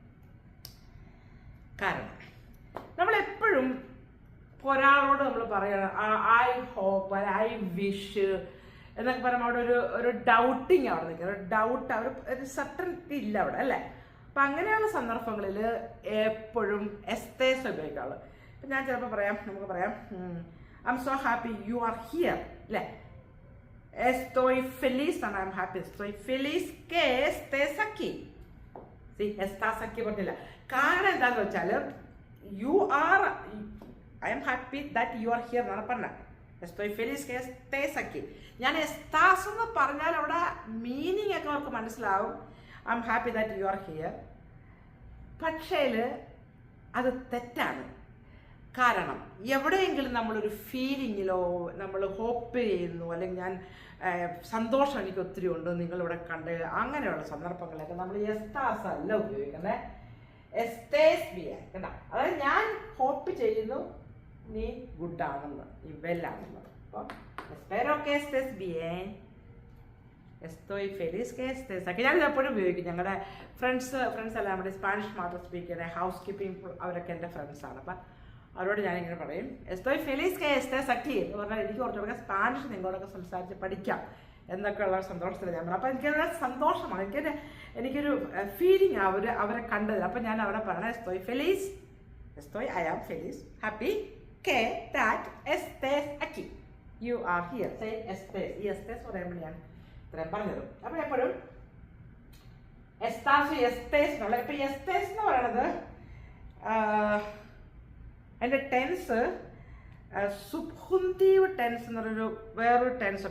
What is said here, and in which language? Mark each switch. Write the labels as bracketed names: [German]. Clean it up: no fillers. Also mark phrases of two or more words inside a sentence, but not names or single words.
[Malayalam] കാരണം നമ്മളെപ്പോഴും ഒരാളോട് നമ്മൾ പറയണം [English] I hope, I wish [Malayalam] എന്നൊക്കെ പറയുമ്പോൾ അവിടെ ഒരു ഡൗട്ടിങ് അവിടെ നിൽക്കുന്നത്. ഒരു ഡൗട്ട്, ഒരു സർട്ടനിറ്റി ഇല്ല അവിടെ അല്ലേ. അപ്പം അങ്ങനെയുള്ള സന്ദർഭങ്ങളിൽ എപ്പോഴും എസ്തേസ് ഉപയോഗിക്കാറുള്ളൂ. ഇപ്പം ഞാൻ ചിലപ്പോൾ പറയാം, നമുക്ക് പറയാം [English] I am so happy you are here [Malayalam] അല്ലേ. [Spanish] estoy feliz [English] and I am happy. [Spanish] Estoy feliz que estés aquí. [English] See, [Spanish] estás aquí [Malayalam] പറഞ്ഞില്ല. കാരണം എന്താന്ന് വെച്ചാൽ [English] you are, I am happy that you are here [Malayalam] എന്നാണ് പറഞ്ഞത്. [Spanish] estoy feliz que estés aquí. [Malayalam] ഞാൻ എസ്താസ് എന്ന് പറഞ്ഞാൽ അവിടെ മീനിങ് ഒക്കെ അവർക്ക് മനസ്സിലാവും. [English] I am happy that you are here. [Malayalam] പക്ഷേ അത് തെറ്റാണ്. കാരണം എവിടെയെങ്കിലും നമ്മളൊരു ഫീലിങ്ങിലോ നമ്മൾ ഹോപ്പ് ചെയ്യുന്നു, അല്ലെങ്കിൽ ഞാൻ സന്തോഷം എനിക്ക് ഒത്തിരി ഉണ്ട് നിങ്ങളിവിടെ കണ്ട്, അങ്ങനെയുള്ള സന്ദർഭങ്ങളൊക്കെ നമ്മൾ എസ്താസ് അല്ല ഉപയോഗിക്കുന്നത്, എസ്തേസ് ബി ആയി കണ്ട. അതായത് ഞാൻ ഹോപ്പ് ചെയ്യുന്നു നീ ഗുഡാണെന്ന്, നീ വെല്ലാണെന്നത്. [Spanish] അപ്പോൾ espero que estés bien, estoy feliz que estés aquí. [Malayalam] ഞാനിത് എപ്പോഴും ഉപയോഗിക്കും. ഞങ്ങളുടെ ഫ്രണ്ട്സ് എല്ലാം നമ്മുടെ സ്പാനിഷ് മാത്രം സ്പീക്ക് ചെയ്യുന്ന [English] house keeping [Malayalam] അവരൊക്കെ എൻ്റെ ഫ്രണ്ട്സാണ്. അപ്പം അവരോട് ഞാനിങ്ങനെ പറയും [Spanish] estoy feliz que estés aquí [Malayalam] എന്ന് പറഞ്ഞാൽ എനിക്ക് കുറച്ചുകൂടെ സ്പാനിഷ് നിങ്ങളോടൊക്കെ സംസാരിച്ച് പഠിക്കാം എന്നൊക്കെയുള്ള സന്തോഷത്തിൽ ഞാൻ പറഞ്ഞു. അപ്പം എനിക്കൊരു സന്തോഷമാണ്, എനിക്കൊരു ഫീലിംഗ് അവരെ കണ്ടത്. അപ്പം ഞാൻ അവിടെ പറഞ്ഞ [English] I am feliz, happy que that [Spanish] estés aquí, [English] you are here. Say estés. [Malayalam] ഈ [Spanish] estés [Malayalam] പറയുമ്പോൾ ഞാൻ ഇത്രയും പറഞ്ഞത്. അപ്പം എപ്പോഴും എസ്താസ് എസ്തേസ് എന്നുള്ള. ഇപ്പം എസ്തേസ് എന്ന് പറയണത് അതിൻ്റെ ടെൻസ് സുബ്ഹുന്തീവ് ടെൻസ് എന്നൊരു വേറൊരു ടെൻസ് ഉണ്ട്.